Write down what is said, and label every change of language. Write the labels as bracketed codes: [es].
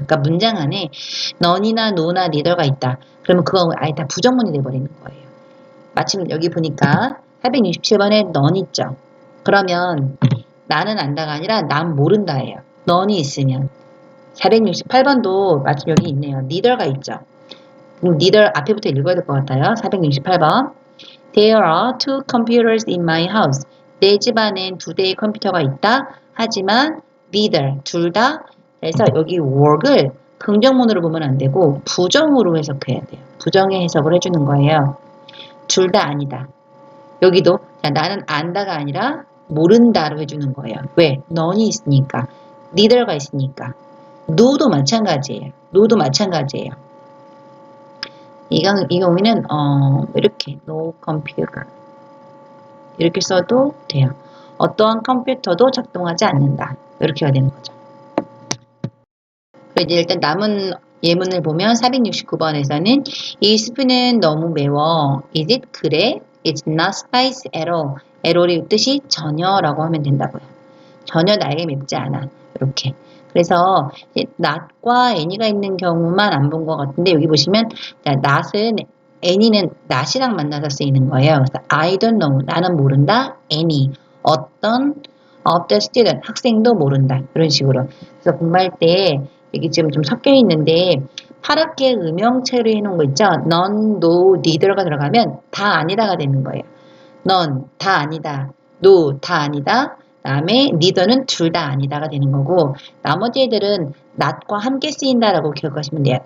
[ko] 그러니까 문장 안에 none이나 no나 neither가 있다. 그러면 그거 아예 다 부정문이 돼버리는 거예요. 마침 여기 보니까 467번에 none 있죠. 그러면 나는 안다가 아니라 난 모른다예요. none이 있으면. 468번도 마침 여기 있네요. neither가 있죠. neither 앞에부터 읽어야 될 것 같아요. 468번. [en] There are two computers in my house. [ko] 내 집안엔 2대의 컴퓨터가 있다. 하지만 neither, 둘 다. 그래서 여기 work을 긍정문으로 보면 안 되고 부정으로 해석해야 돼요. 부정의 해석을 해주는 거예요. 둘 다 아니다. 여기도 나는 안다가 아니라 모른다로 해주는 거예요. 왜? none이 있으니까. neither가 있으니까. no도 마찬가지예요. no도 마찬가지예요. 이 경우에는 이렇게 [en] no computer [ko] 이렇게 써도 돼요. 어떠한 컴퓨터도 작동하지 않는다. 이렇게가 되는 거죠. 이제 일단 남은 예문을 보면 469번에서는 이 스프는 너무 매워. [en] Is it? [ko] 그래? [en] It's not spicy at all. [ko] at all의 뜻이 전혀라고 하면 된다고요. 전혀 나에게 맵지 않아. 이렇게. 그래서 not과 any가 있는 경우만 안 본 것 같은데, 여기 보시면 not은 any는 not이랑 만나서 쓰이는 거예요. 그래서 [en] I don't know. [ko] 나는 모른다. any. 어떤 [en] of the student. [ko] 학생도 모른다. 이런 식으로. 그래서 공부할 때 여기 지금 좀 섞여 있는데 파랗게 음영체로 해놓은 거 있죠. none, no, neither가 들어가면 다 아니다가 되는 거예요. none, 다 아니다. no, 다 아니다. 그 다음에 neither는 둘 다 아니다가 되는 거고, 나머지 애들은 not과 함께 쓰인다라고 기억하시면 돼요.